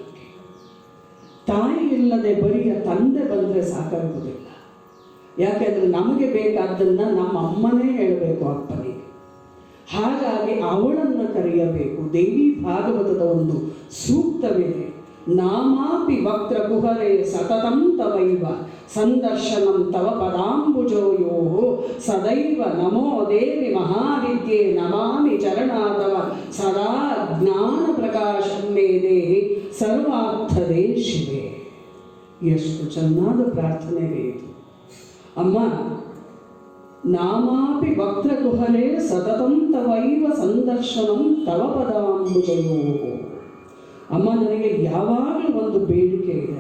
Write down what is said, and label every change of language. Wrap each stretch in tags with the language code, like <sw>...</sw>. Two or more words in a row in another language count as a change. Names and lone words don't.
<kn>ತಾಯಿ ಇಲ್ಲದೆ ಬರಿಯ ತಂದೆ ಬಂದರೆ ಸಾಕಾಗೋದಿಲ್ಲ. ಯಾಕೆಂದರೆ ನಮಗೆ ಬೇಕಾದ್ದನ್ನು ನಮ್ಮ ಅಮ್ಮನೇ ಹೇಳಬೇಕು ಅಪ್ಪನಿಗೆ. ಹಾಗಾಗಿ ಅವಳನ್ನು ಕರೆಯಬೇಕು. ದೇವಿ ಭಾಗವತದ ಒಂದು ಸೂಕ್ತವಿದೆ.</kn> <sa>ನಾಮಾಪಿ ವಕ್ರ ಕುಹರೇ ಸತತಂ ತವೈವ ಸಂದರ್ಶನಂ ತವ ಪದಾಂಬುಜೋಯೋ ಸದೈವ ನಮೋ ದೇವಿ ಮಹಾವಿದ್ಯೆ ನಮಾಮಿ ಚರಣಾತವ ಸದಾ ಜ್ಞಾನ ಪ್ರಕಾಶಂ ಮೇ ದೇಹಿ ಸರ್ವಾರ್ಥದೇ ಶಿವೆ.</sa> <kn>ಎಷ್ಟು ಚೆನ್ನಾದ ಪ್ರಾರ್ಥನೆ ಇದು.</kn> <sa>ಅಮ್ಮ, ನಾಮಾಪಿ ವಕ್ರಕುಹರೇ ಸತತಂ ತವೈವ ಸಂದರ್ಶನಂ ತವ ಪದಾಂಬುಜಯೋ.</sa> <kn>ಅಮ್ಮ, ನನಗೆ ಯಾವಾಗಲೂ ಒಂದು ಬೇಡಿಕೆ ಇದೆ.</kn>